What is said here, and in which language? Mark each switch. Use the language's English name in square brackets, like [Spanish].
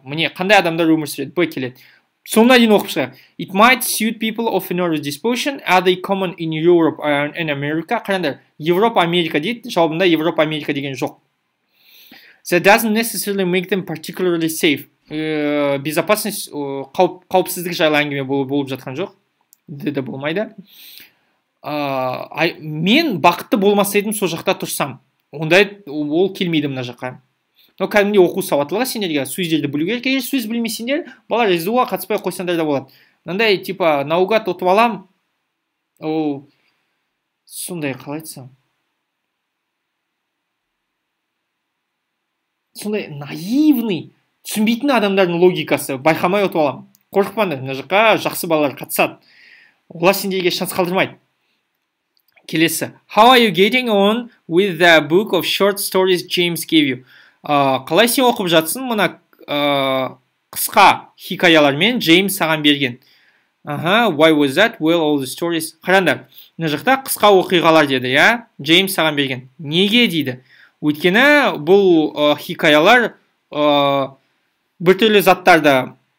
[Kazakh] Міне, қандай адамдар өмір сүреді? Б келеді. Соңына дейін оқып шығайық. [English] It might suit people of a nervous disposition. Are they common in Europe and America? [Kazakh] Қараңдар, Европа, Америка дейді. Жауабында Европа, Америка деген жоқ. [English] That doesn't necessarily make them particularly safe. [Kazakh] Безопасность, қауіпсіздік жайлы әңгіме болып жатқан жоқ. Деді болмайды. Мен бақытты болмасайдым сол жақта тұрсам. Ондай ол келмейді мына жаққа. Кәдімде оқу сауаттылығы сендерге сөздерді білу керек. Егер сөз білмесеңдер, балалар SDU-ға қатыспай қойсаңдар да болады. Мынандай типа наугад ұтып алам. Сондай қалай айтсам. Сондай наивный, түсінбейтін адамдардың логикасы байқамай ұтып алам. Қорықпаңдар, мына жаққа жақсы балалар қатысады. Олар сендерге шанс қалдырмайды. Келесі. [English] How are you getting on with the book of short stories James gave you? [Kazakh] Қалай сен оқып жатсың мұна қысқа хикаялармен Джеймс саған берген? [English] Why was that? Well, all the stories. [Kazakh] Қараңдар, мына жақта қысқа оқиғалар деді, Джеймс саған берген. Неге дейді? Өйткені бұл хикаялар біртүрлі заттарды